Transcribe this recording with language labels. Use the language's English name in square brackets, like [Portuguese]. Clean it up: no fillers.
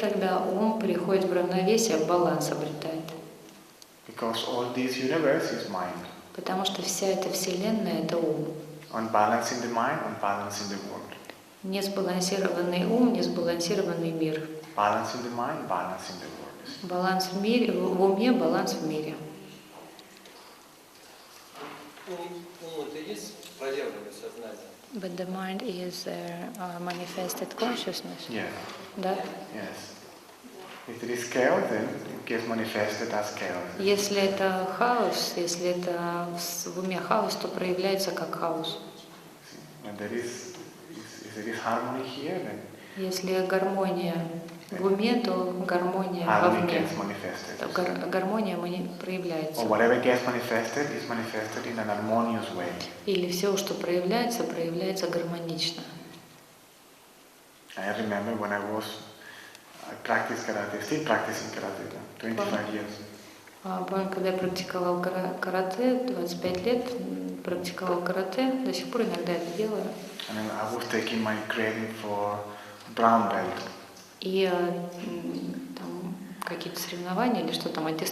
[Russian] тогда ум приходит в равновесие, баланс обретает. [English] Because all this universe is mind. [Russian] Потому что вся эта вселенная — это ум. [English] Unbalance in the mind, unbalance in the world. [Russian] Несбалансированный ум, несбалансированный мир. [English] Balance in the mind, balance in the world. [Russian] Баланс в мире, в уме, баланс в мире. Ум это и есть проявленное сознание. [English] But the mind is manifested consciousness. Yes, [Russian] Да? [English] yes. If it is chaos, then it gets manifested as chaos. [Russian] Если это хаос, если это в уме хаос, то проявляется как хаос. [English] When there is harmony here, then [Russian] Если гармония в уме, то гармония [English] harmony [Russian] вовне. [English] gets manifested. [Russian] То гармония проявляется. [English] Or whatever gets manifested is manifested in an harmonious way. [Russian] Или все, что проявляется, проявляется гармонично. [English] I remember when I practiced karate, still practicing karate, 25 years. [Russian] Помню, когда я практиковал карате, 25 лет практиковал карате, до сих пор иногда это делаю. [English] And then I was taking my training for brown belt. [Russian] И там какие-то соревнования или что там, аттестаты